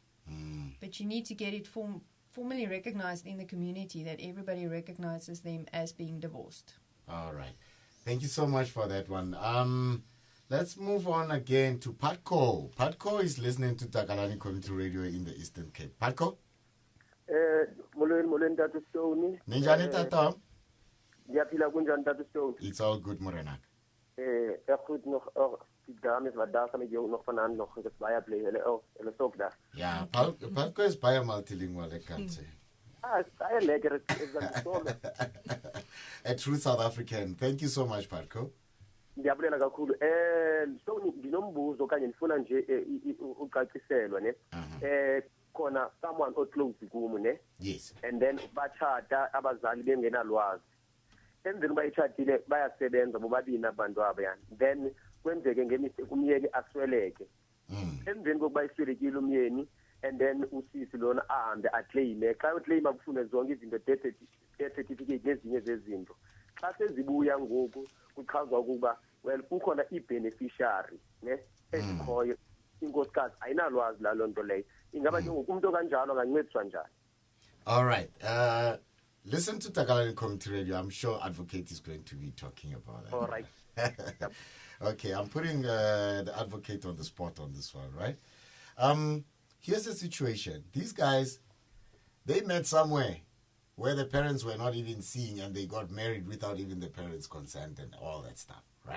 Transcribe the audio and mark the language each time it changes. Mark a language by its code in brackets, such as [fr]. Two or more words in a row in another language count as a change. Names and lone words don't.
[en] But you need to get it formally recognized in the community, that everybody recognizes them as being divorced. All right. Thank you so much for that one. Let's move on again to Patco. Patco is listening to Takalani Community Radio in the Eastern Cape. Patco? [xh] Molweni Tata Stone. Ninjani Tata? Ndiyaphila kunjani Tata Stone? [en] It's all good, Morenak. [af] Goed nog die dames wat daar gaan met jou nog vanaand nog het baie bly hulle is ook daar. Ja, Patco is baie multilingual, ek kan sê. It's baie lekker is dan so. [en] A true South African. Thank you so much, Patco. [xh] Ndiyabulela kakhulu. Stone nginombuzo kanye ngifuna nje ucaciselwa ne. Khona someone o close kumu ne. [en] Yes. And then [xh] bachata abazali bengenalwazi. emveni uba itshatile bayasebenza bobabini abantu abo yani then kwenzeke ngemistake umyeni asweleke emveni kokuba iswelekile umyeni [en] and then [xh] usisi lona ahambe aclaime xa uclaima kufune zonke izinto death certificate nezinye zezinto xa sezibuya ngoku kuchazwa ukuba well kukhona i-beneficiary ne ezikhoyo inkosikazi ayinalwazi lalo nto leyo ingaba njengoku umntu kanjalo angancediswa njani. [en] All right. Listen to Tagalog Community Radio. I'm sure Advocate is going to be talking about that. All right. Okay, I'm putting the Advocate on the spot on this one, right? Here's the situation. These guys, they met somewhere where the parents were not even seeing, and they got married without even the parents' consent and all that stuff, right?